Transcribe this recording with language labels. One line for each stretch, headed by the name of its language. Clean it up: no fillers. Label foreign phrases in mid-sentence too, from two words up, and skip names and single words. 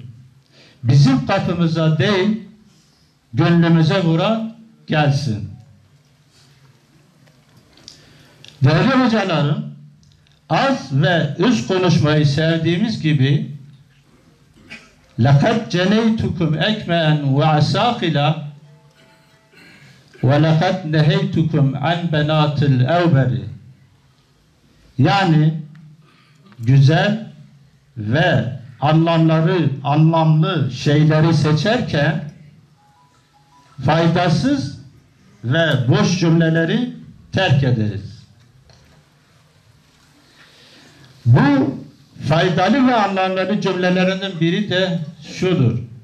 Turkish: Bizim kapımıza değil, gönlümüze vura gelsin. Değerli hocalarım, az ve üst konuşmayı sevdiğimiz gibi
Arabic: لَقَدْ جَنَيْتُكُمْ اَكْمَاً وَعَسَاقِلًا وَلَقَدْ نَهَيْتُكُمْ عَنْ بَنَاتِ الْاَوْبَرِ
Turkish: yani güzel ve anlamlı şeyleri seçerken faydasız ve boş cümleleri terk ederiz. Bu faydalı ve anlamlı cümlelerinin biri de şudur.